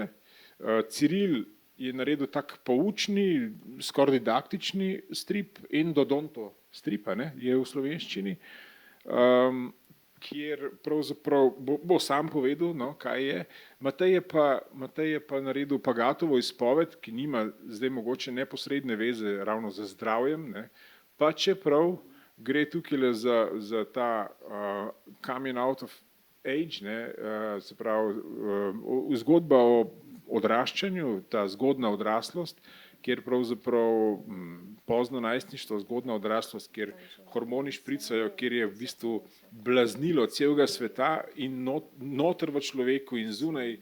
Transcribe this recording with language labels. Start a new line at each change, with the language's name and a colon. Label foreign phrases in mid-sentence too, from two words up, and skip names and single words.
Slovenian: Ciril je naredil tak poučni, skoraj didaktični strip, Endodonto stripa, ne, je v slovenščini, kjer pravzaprav bo sam povedal, no, kaj je. Matej je pa naredil Pagatovo izpoved, ki nima zdaj mogoče neposredne veze ravno z zdravjem, ne, pa čeprav gre tukaj za ta
English: coming out of age,
Slovenian: ne, se pravi zgodba o odraščanju, ta zgodna odraslost, kjer pravzaprav pozno najstništvo, zgodna odraslost, kjer hormoni špricajo, kjer je v bistvu blaznilo celega sveta in noter v človeku in zunaj.